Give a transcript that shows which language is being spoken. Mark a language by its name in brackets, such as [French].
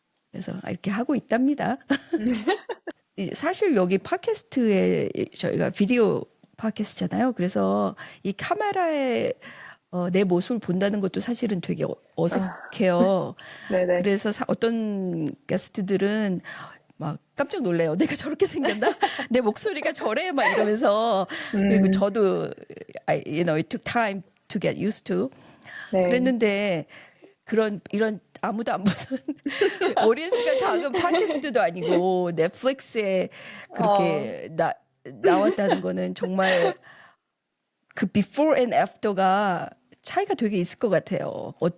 [Korean] 그래서 이렇게 하고 있답니다. 사실 여기 팟캐스트에 저희가 비디오 팟캐스트잖아요. 그래서 이 카메라에 내 모습을 본다는 것도 사실은 되게 아, 어색해요. 네네. 그래서 어떤 게스트들은 막 깜짝 놀래요. 내가 저렇게 생겼나? 내 목소리가 저래? 막 이러면서. 그리고 음, 저도, [English] it took time to get used to. 네. [Korean] 그랬는데, 이런 아무도 안 보는 오디언스가 작은 팟캐스트도 아니고 넷플릭스에 어, 그렇게 나왔다는 거는 정말 그 [English] before and after [Korean] 가 차이가 되게 있을 것 같아요.